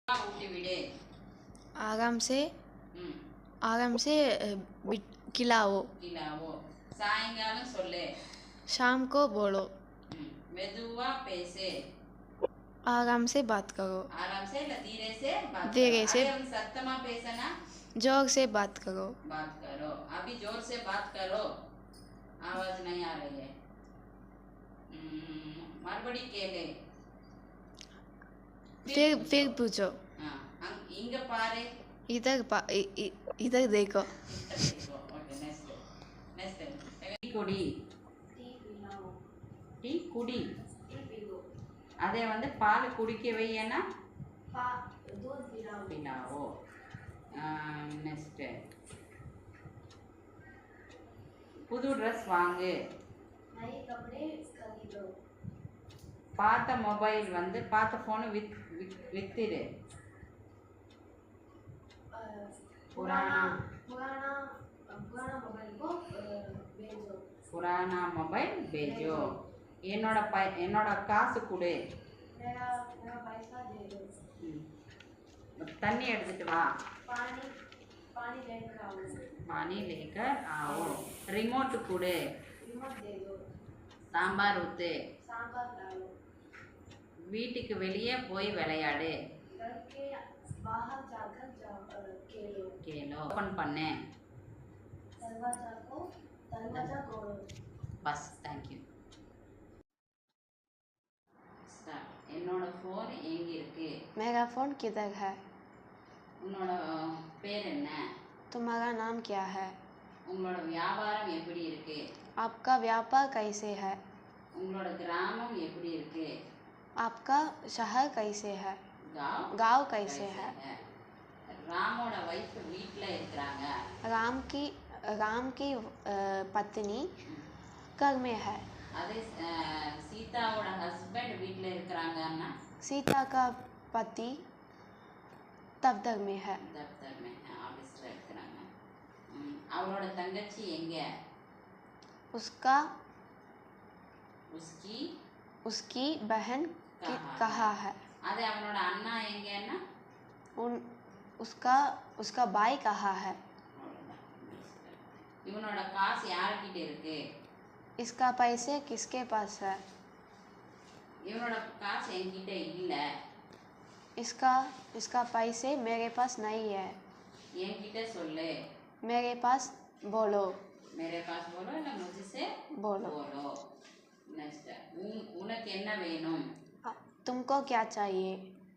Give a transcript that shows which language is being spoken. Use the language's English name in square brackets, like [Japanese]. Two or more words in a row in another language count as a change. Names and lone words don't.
[Tamil] ஊட்டி விடு [Hindi] आराम से ம் खिलाओ। [Tamil] கிலாவோ சாயங்காலம் சொல்லு [Hindi] शाम को बोलो। [Tamil] மெதுவா பேசு [Hindi] आराम से बात करो। आराम से இல்ல धीरे से बात धीरे करो से [Tamil] அரே ஹம் சத்தமா பேசனா [Hindi] जोर से बात करो। बात करो अभी जोर से बात करो आवाज नहीं आ रही है [Tamil] மறுபடி கேளு [Hindi] फिर पूछो। [Tamil] हाँ இங்க பாரு [Hindi] इधर देखो। [English] okay next [Tamil] டீ குடி டீ குடி அதே வந்து பால் குடிக்க வையனா पिलाओ नेक्स्ट புது ட்ரெஸ் வாங்கு பார்த்த மொபைல் வந்து பார்த்த ஃபோனை வித்துடு [Hindi] पुराना मोबाइल भेजो [Tamil] என்னோட காசு கொடு தண்ணி எடுத்துட்டு வா [Hindi] पानी लेकर आओ रिमोट [Tamil] கொடு சாம்பார் ஊத்து வீட்டுக்கு வெளியே போய் விளையாடு கேளோ ஓபன் பண்ணு பஸ் தேங்க்யூ என்னோட ஃபோன் எங்க இருக்கு [Hindi] मेरा फोन किधर है? [Tamil] உன்னோட பேர் என்ன [Hindi] तुम्हारा नाम क्या है? [Tamil] உங்களோட வியாபாரம் எப்படி இருக்கு [Hindi] आपका व्यापार कैसे है? [Tamil] உங்களோட கிராமம் எப்படி இருக்கு [Hindi] आपका शहर कैसे है? गांव कैसे है? [Tamil] ராமோட வைஃப் வீட்ல இருக்காங்க [Hindi] राम की पत्नी घर में है। [Tamil] அதே சீதாவோட ஹஸ்பண்ட் வீட்ல இருக்காங்கன்னா [Hindi] सीता का पति दफ्तर में है। दफ्तर में [Tamil] ஆபீஸ்ல இருக்காங்க அவளோட தங்கச்சி எங்க [Hindi] उसकी बहन कहाँ है? [Tamil] அதே அவனோட அண்ணா எங்கன்னா [Hindi] उसका भाई कहाँ है? [Tamil] இவனோட காசு யார்கிட்ட இருக்கு [Hindi] इसका पैसे किसके पास है? [Tamil] இவனோட காசு என்கிட்ட இல்ல [Hindi] इसका पैसे मेरे पास नहीं है। [Tamil] என்கிட்ட சொல்லு [Hindi] मेरे पास बोलो இல்ல मुझसे बोलो। [Tamil] नेक्स्ट உனக்கு என்ன வேணும் [Hindi] तुमको क्या चाहिए?